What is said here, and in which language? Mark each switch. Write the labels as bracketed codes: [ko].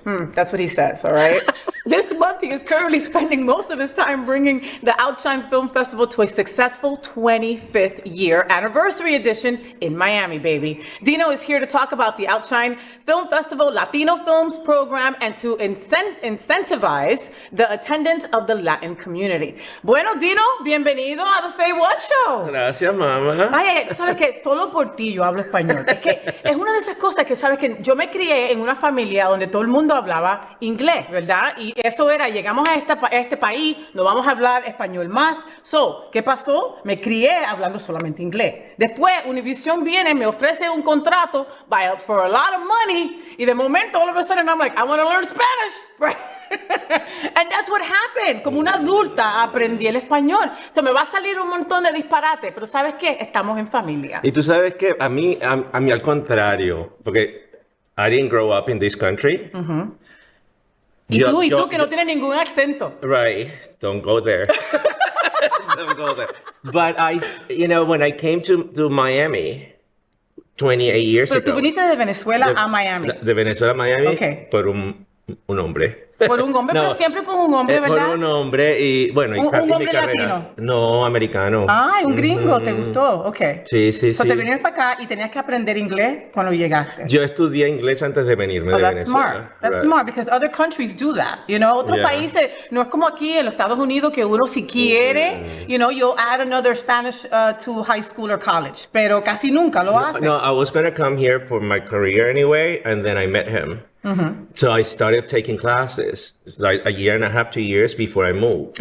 [en] That's what he says, all right? This month, he is currently spending most of his time bringing the Outshine Film Festival to a successful 25th year anniversary edition in Miami, baby. Dino is here to talk about the Outshine Film Festival Latino Films program and to incentivize the attendance of the Latin community. [es] Bueno, Dino, bienvenido a The Faye What Show. Gracias, mamá. Ay, sabes que solo por ti yo hablo español. Es que es una de esas cosas que sabes que yo me crié en una familia donde todo el mundo hablaba inglés, ¿verdad? Y eso era, llegamos a este país, no vamos a hablar español más. So, ¿qué pasó? Me crié hablando solamente inglés. Después, Univision viene, me ofrece un contrato [en] for a lot of money, [es] y de momento, [en] all of a sudden, I'm like, I want to learn Spanish, right? And that's what happened. [es] Como una adulta aprendí el español. Se me va a salir un montón de disparate, pero ¿sabes qué? Estamos en familia. Y tú sabes que a mí al contrario, porque [en] I didn't grow up in this country. [es] Y tú que no tienes ningún acento. [en] Right, don't go there. Don't go there. But when I came to Miami 28 years ago. [es] Pero tú viniste de Venezuela a Miami. De Venezuela a Miami, [en] okay. [es] Por un hombre. Por un hombre, no, pero siempre por un hombre, ¿verdad? Por un hombre y bueno, ¿Un hombre latino? No, americano. Ah, un gringo, ¿te gustó? Ok. Sí. So te viniste para acá y tenías que aprender inglés cuando llegaste. Yo estudié inglés antes de venirme de Venezuela. [en] Smart. That's smart, because other countries do that, you know? [es] Otros países, no es como aquí en los Estados Unidos que uno si quiere, [en] you'll add another Spanish to high school or college, [es] pero casi nunca lo hace. [en] No, I was going to come here for my career anyway, and then I met him. So I started taking classes like a year and a half, 2 years before I moved.